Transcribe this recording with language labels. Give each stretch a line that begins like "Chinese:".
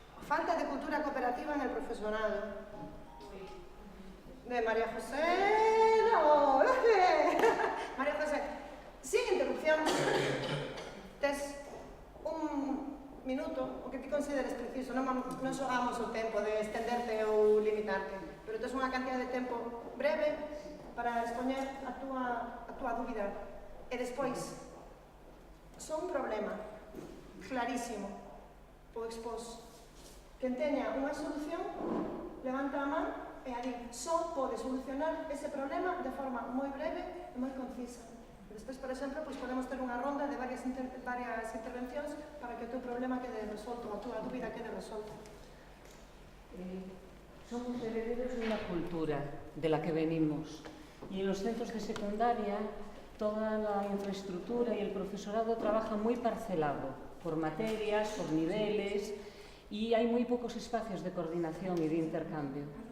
Spanish: Falta de cultura cooperativa en el profesorado. de María José. No.
Galician: María José,
Spanish: sin interrupción,
Galician: tes un minuto, o que ti consideres preciso, non xogamos o tempo de estenderte ou limitarte, pero tes unha cantidad de tempo breve para expoñer a túa dúbida. E despois, son un problema clarísimo, o expós. Quen teña unha solución, levanta a man e a di, só pode solucionar ese problema de forma moi breve e moi concisa. Despois, por exemplo, podemos ter unha ronda de varias intervencións para que o teu problema quede resolto, a túa dúbida quede resolta.
Spanish: Somos herederos de una cultura de la que venimos y en los centros de secundaria toda la infraestructura y el profesorado trabaja muy parcelado por materias, por niveles y hay muy pocos espacios de coordinación y de intercambio.